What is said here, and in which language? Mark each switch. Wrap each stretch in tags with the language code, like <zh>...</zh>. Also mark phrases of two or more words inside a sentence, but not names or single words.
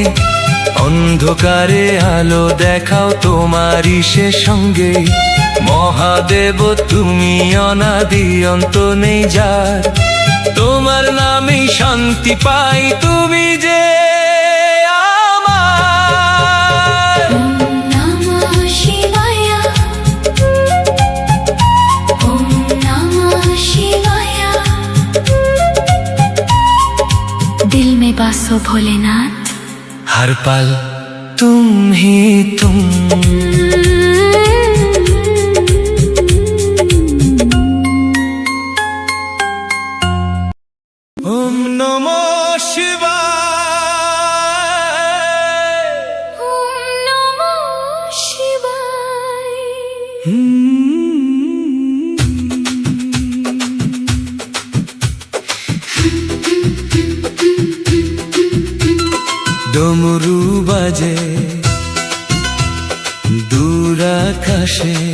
<bn>অন্ধকারে আলো দেখাও তোমারই সে সঙ্গে। মহাদেব তুমি অনাদি অন্ত নেই যার, তোমার নামেই শান্তি পাই তুমি যে আমার।</bn> <sa>ওম নমো শিবায়, ওম নমো শিবায়।</sa> <hi>दिल में बासो भोलेनाथ। हर पल तुम ही तुम।</hi> <sa>ओम नमो शिवाय, ओम नमो शिवाय।</sa> <bn>ডমরু বাজে দূর আকাশে,</bn>